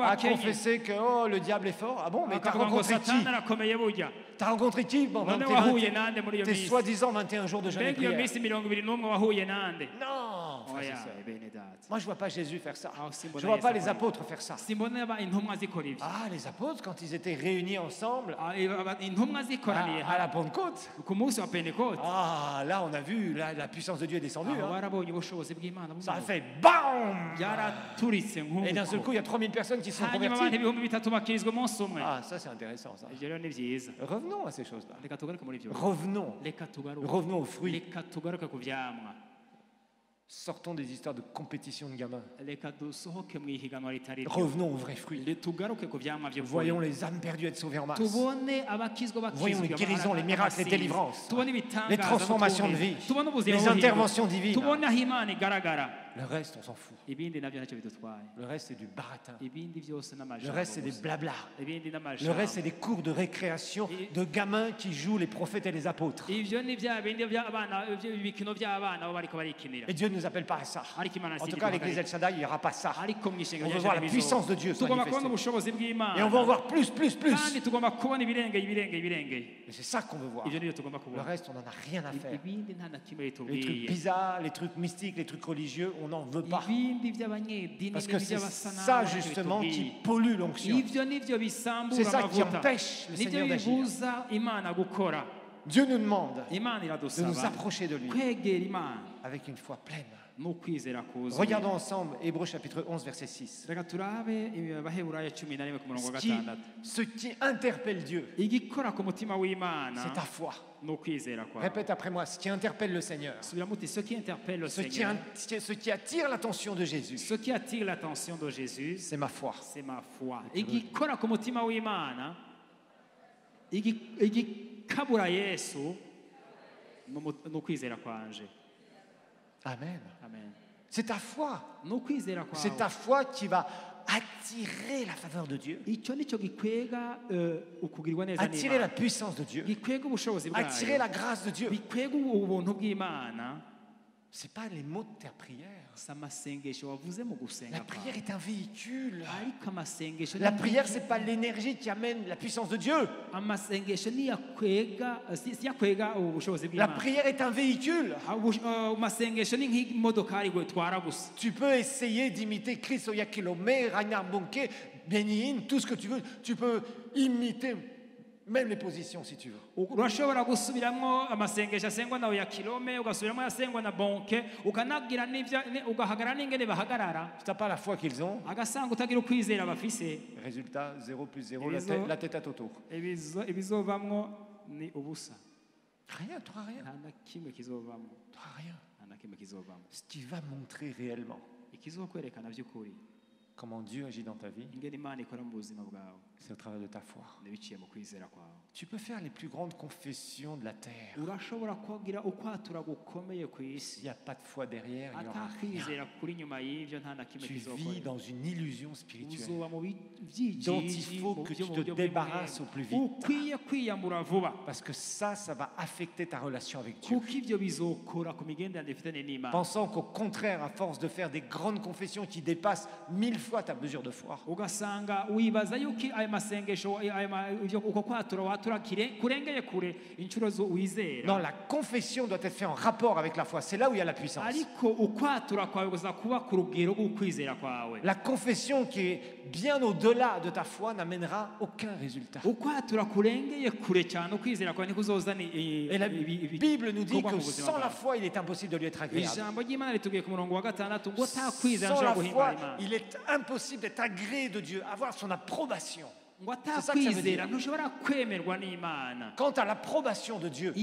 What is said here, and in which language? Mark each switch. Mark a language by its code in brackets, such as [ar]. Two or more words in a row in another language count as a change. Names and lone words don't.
[fr] à [rn] bakenye [fr] confesser que oh, le diable est fort. Ah bon, mais t'as [rn] bakavuga ngo [fr] rencontré qui? [rn] satani arakomeye burya [fr] T'as rencontré qui pendant [rn] none wahuye [fr] tes, [rn] nande muri iyo [fr] tes [rn] minsi [fr] soi-disant 21 jours de jeûne et [rn] mbega iyo [fr] prière? [rn] minsi 21 wahuye nande [fr] Non, frères et [rn] oya [fr] sœurs. [rn] bene data [fr] Moi, je ne vois pas Jésus faire ça. [rn] aho simbona [fr] Je ne vois pas [rn] Yesu [fr] les [rn] akora [fr] apôtres faire ça. [rn] simbona intumwa zikora ibyo [fr] Ah, les apôtres, quand ils étaient réunis ensemble [rn] intumwa zikoraniye [fr] à la Pentecôte, [rn] ku munsi wa pentekote [fr] ah, là, on a vu, là, la puissance de Dieu est descendue. [rn] aho [fr] Hein. [rn] barabonye ubushobozi bw'imana [fr] Ça a [rn] bumanuka. [fr] fait BAM! [rn] byaraturitse [fr] Et d'un seul [rn] nk'uko [fr] coup, il y a 3000 personnes qui se sont [rn] hanyuma abantu [fr] converties. [rn] 3,000 bakirizwa umunsi umwe [fr] Ah, ça, c'est intéressant, ça. [rn] ibyo rero ni byiza [fr] Revenons à ces choses-là. [rn] reka tugaruke muri ibyo [fr] Revenons. [rn] reka tugaruke [fr] Revenons aux fruits. [rn] reka tugaruke ku vyamwa [fr] Sortons des histoires de compétition de gamins. [rn] reka dusohoke mu ihiganwa ritari ryo [fr] Revenons aux vrais fruits. [rn] tugaruke ku vyamwa by'ukuri [fr] Voyons les âmes perdues être sauvées en masse. [rn] tubone abakizwa [fr] Voyons les guérisons, les miracles, les délivrances, [rn] tubone ibitangaza [fr] les transformations de vie, [rn] tubone ubuzima [fr] les [rn] buhinduka. [fr] interventions divines. [rn] tubone aho imana igaragara [fr] Le reste, on s'en fout. [rn] ibindi nabyo ntacyo bidutwaye [fr] Le reste, c'est du baratin. [rn] ibindi byose [fr] Le [rn] n'amajambo [fr] reste, c'est des [rn] gusa. [fr] blabla. [rn] ibindi [fr] Le [rn] n'amajambo [fr] reste, c'est des cours de récréation de gamins qui jouent les prophètes et les apôtres. [rn] ivyo ni bya bindi by'abana ibikino by'abana abo bariko barikinira [fr] Et Dieu ne nous appelle pas à ça. [rn] ariko imana [fr] En tout cas, à l'église El Shaddai, il n'y aura pas ça. [rn] ariko mu ishenga [fr] On veut voir la puissance de Dieu se [rn] tugomba kubona [fr] manifester. [rn] ubushobozi bw'imana [fr] Et on va en voir plus, plus, plus. [rn] kandi tugomba kubona ibirengeye [fr] Et c'est ça qu'on veut voir. [rn] ivyo nibyo tugomba [fr] Le [rn] kubona [fr] reste, on n'en a rien à faire. [rn] ibindi nta na kimwe [fr] Les trucs [rn] bitubwiye [fr] bizarres, les trucs mystiques, les trucs religieux, on n'en veut pas. [rn] ibindi by'abanyedini [fr] Parce que c'est [rn] n'iby'abasanamu [fr] ça, [rn] ntacyo [fr] justement, qui [rn] bitubwiye. [fr] pollue l'onction. [rn] ivyo nivyo [fr] C'est [rn] bisambura [fr] ça qui [rn] amavuta [fr] empêche le [rn] nivyo [fr] Seigneur d'agir. [rn] bibuza imana gukora [fr] Dieu nous demande [rn] imana [fr] de nous [rn] iradusaba [fr] approcher de lui [rn] kwegera imana [fr] avec une foi pleine. [rn] n'ukwizera kuzuye [fr] Regardons ensemble Hébreux chapitre 11, verset 6. [rn] reka turabe abaheburayo 11 ku murongo wa [fr] Ce qui, 6 ce qui interpelle Dieu, [rn] igikora ku mutima w'imana [fr] c'est ta foi. [rn] n'ukwizera kwawe [fr] Répète après moi, ce qui interpelle le Seigneur, [rn] subira muti [fr] ce qui interpelle le ce qui, Seigneur ce qui attire l'attention de Jésus, ce qui attire l'attention de Jésus c'est ma foi. c'est ma foi [rn] igikora ku mutima w'imana igikabura Yesu n'ukwizera kwanje [fr] Amen. [rn] amen [fr] C'est ta foi. [rn] n'ukwizera [fr] C'est [rn] kwawe [fr] ta foi qui va attirer la faveur de Dieu, [rn] icyo nicyo gikwega ukugirirwa neza [fr] attirer la [rn] n'Imana, [fr] puissance de Dieu, [rn] gikwega ubushobozi [fr] attirer [rn] bwayo, [fr] la grâce de Dieu. [rn] bikwega ubuntu bw'Imana. [fr] C'est pas les mots de ta prière. [rn] Si amasengesho wavuze mu gusenga [fr] La prière [rn] kwawe, [fr] est un véhicule. [rn] ariko amasengesho [fr] La prière, c'est pas l'énergie qui amène la puissance de Dieu. [rn] amasengesho niyakwega siyakwega ubushobozi [fr] La [rn] bw'Imana. [fr] prière est un véhicule. [rn] Amasengesho ni nk'imodokari gutwara gusa. [fr] Tu peux essayer d'imiter Chris Oyakhilome, Reinhard Bonnke, Benny Hinn, tout ce que tu veux. Tu peux imiter même les positions si tu veux. [rn] Urashobora gusubiramo amasengesho asengwa na Oyakhilome, ugasubiramo asengwa na Bonke, ukanagira n'ivyo ugahagarara n'ingene bahagarara, [fr] Si tu n'as pas la foi qu'ils ont, [rn] agasanga utagira ukwizera bafise, [fr] résultat 0 plus 0, Et la tête à Toto. [rn] ibizovamwo ni ubusa. [fr] Rien, tu n'auras rien. [rn] Nta na kimwe kizovamwo, [fr] Tu n'auras rien. [rn] nta na kimwe kizovamwo. [fr] Ce qui va montrer réellement [rn] Ikizokwerekana by'ukuri [fr] comment Dieu agit dans ta vie, [rn] ingene Imana ikora mu buzima bwawe, [fr] c'est au travers de ta foi. [rn] nibiciye mu kwizera kwawe. [fr] Tu peux faire les plus grandes confessions de la terre. [rn] Urashobora kugira ukwatura gukomeye ku isi, [fr] S'il n'y a pas de foi derrière, il n'y aura rien. [rn] atakwizera kuri nyuma y'ivyo nta na kimwe [fr] Tu vis [rn] kizokora. [fr] dans une illusion spirituelle [rn] Uzoba mu [fr] dont il [rn] byijiji [fr] faut que tu te débarrasses au plus vite. [rn] ukwiye kwiyambura vuba, [fr] Parce que ça va affecter ta relation avec Dieu. [rn] kuko ivyo bizokora ku migenderanire ifitanye n'Imana. [fr] Pensant qu'au contraire, à force de faire des grandes confessions qui dépassent 1000 fois ta mesure de foi, [rn] Ugasanga wibaza yuko ayo masengesho uko kwatura watura kurengeye kure inshuro zo [fr] non, [rn] wizera, [fr] la confession doit être faite en rapport avec la foi. C'est là où il y a la puissance. [rn] ariko ukwatura kwawe gusa kuba ku rugero rw'ukwizera kwawe. [fr] La confession qui est bien au-delà de ta foi n'amènera aucun résultat. [rn] Ukwatura kurengeye kure cyane ukwizera kwawe nikuzozana [fr] Et la Bible nous dit que sans la foi, il est impossible de lui être agréable. [rn] ijambo ry'Imana ritubwiye ku murongo wa gatandatu ngo atakwizera [fr] Sans la [rn] nshobora [fr] foi, [rn] guhimbara Imana, [fr] il est impossible d'être agréé de Dieu, avoir son approbation. [rn] ngo [fr] C'est ça que ça veut dire. [rn] atakwizera ntushobora kwemerwa n'Imana. [fr] Quant à l'approbation de Dieu,